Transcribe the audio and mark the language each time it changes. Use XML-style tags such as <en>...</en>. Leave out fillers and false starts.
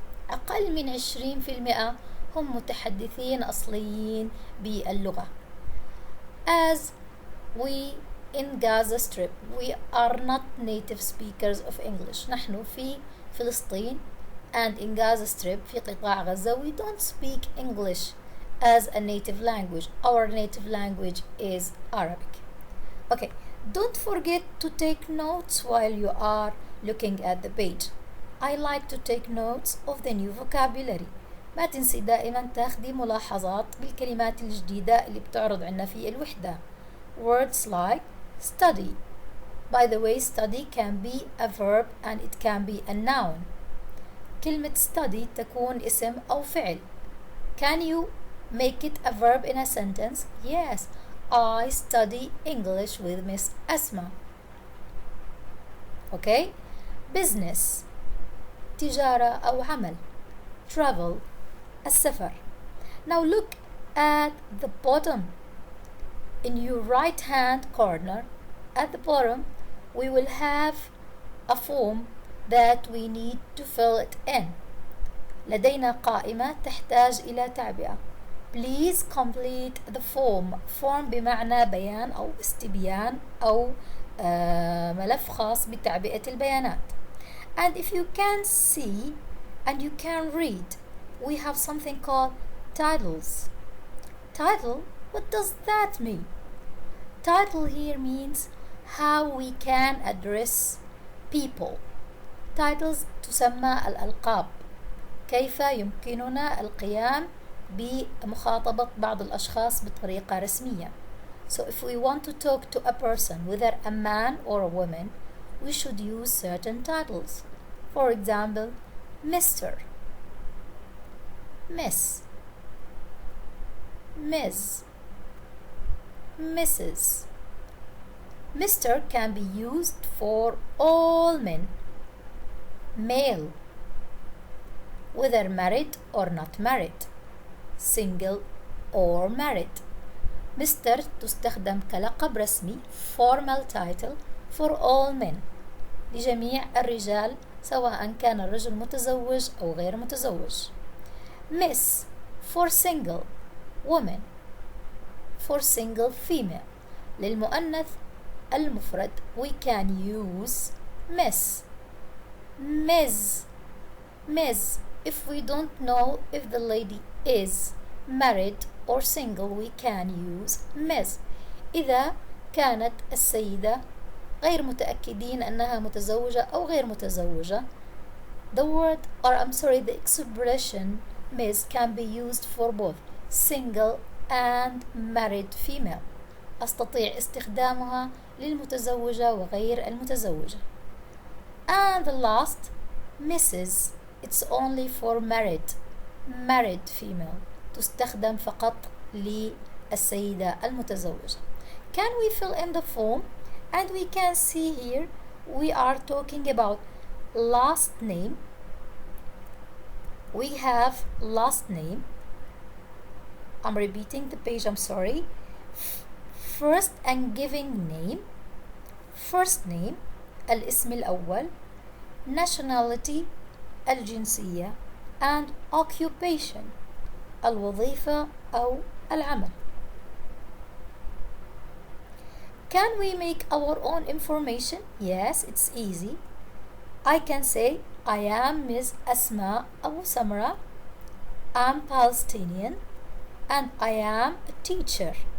<ar>أقل من 20% هم متحدثين أصليين باللغة.</ar> <en>As we in Gaza Strip, we are not native speakers of English.</en> <ar>نحن في فلسطين</ar> <en>and in Gaza Strip</en> <ar>في قطاع غزة</ar> <en>we don't speak English as a native language. Our native language is Arabic. Okay, don't forget to take notes while you are looking at the page. I like to take notes of the new vocabulary.</en> <ar>ما تنسي دائما تاخدي ملاحظات بالكلمات الجديدة اللي بتعرض عنا في الوحدة.</ar> <en>Words like study. By the way, study can be a verb and it can be a noun.</en> <ar>كلمة study تكون اسم أو فعل.</ar> <en>Can you make it a verb in a sentence? Yes, I study English with Miss Asma.</en> <ar>Okay? Business. تجارة أو عمل. Travel. السفر.</ar> <en>Now look at the bottom. In your right hand corner, at the bottom, we will have a form that we need to fill it in.</en> <ar>لدينا قائمة تحتاج إلى تعبئة.</ar> <en>Please complete the form.</en> <ar>Form بمعنى بيان أو استبيان أو ملف خاص بتعبئة البيانات.</ar> <en>And if you can see and you can read, we have something called titles. Title, what does that mean? Title here means how we can address people.</en> <ar>Titles تسمى الألقاب. كيف يمكننا القيام بمخاطبة بعض الأشخاص بطريقة رسمية.</ar> <en>So if we want to talk to a person, whether a man or a woman, we should use certain titles. For example, Mr., Miss, Ms., Mrs. Mr. can be used for all men, male, whether married or not married, single or married. Mr.</en> <ar>تستخدم كلقب رسمي</ar> <en>formal title for all men</en> <ar>لجميع الرجال سواء كان الرجل متزوج أو غير متزوج.</ar> <en>Miss for single woman, for single female.</en> <ar>للمؤنث المفرد</ar> <en>we can use Miss. Ms. Ms. If we don't know if the lady is married or single, we can use Ms.</en> <ar>إذا كانت السيدة غير متأكدين أنها متزوجة أو غير متزوجة,</ar> <en>the word the expression Ms can be used for both single and married female.</en> <ar>أستطيع استخدامها للمتزوجة وغير المتزوجة.</ar> <en>And the last, Mrs. It's only for married female.</en> <ar>تستخدم فقط للسيدة المتزوجة.</ar> <en>Can we fill in the form? And we can see here we are talking about last name. We have last name. I'm repeating the page, I'm sorry. First and giving name. First name الاسم الأول. Nationality الجنسية. And occupation الوظيفة أو العمل. Can we make our own information? Yes, it's easy. I can say I am Ms. Asma Abu Samra. I'm Palestinian and I am a teacher.</en>